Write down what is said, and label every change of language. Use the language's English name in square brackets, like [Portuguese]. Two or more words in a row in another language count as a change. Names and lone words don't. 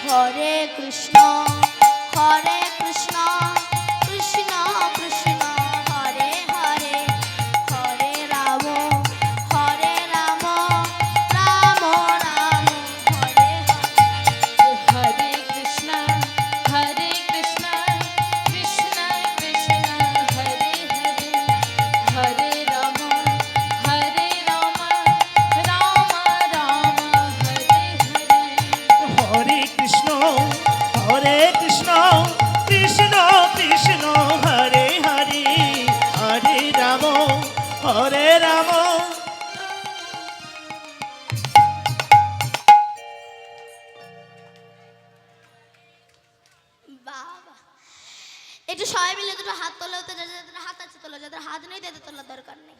[Bangla] হরে কৃষ্ণ কৃষ্ণ কৃষ্ণ কৃষ্ণ হরে হরে হরে রাম রাম রাম হরে হরে Hare Krishna, Krishna Krishna, Hare Hare, Hare Rama, Rama Rama, Hare Hare. হরে কৃষ্ণ কৃষ্ণ কৃষ্ণ হরে হরে হরে রাম হরে রাম। বাবা একটু সবাই মিলে দুটো হাত তোলো তো, যাদের হাত আছে তোলো, যাদের হাত নেই তাদের তোলার দরকার নেই।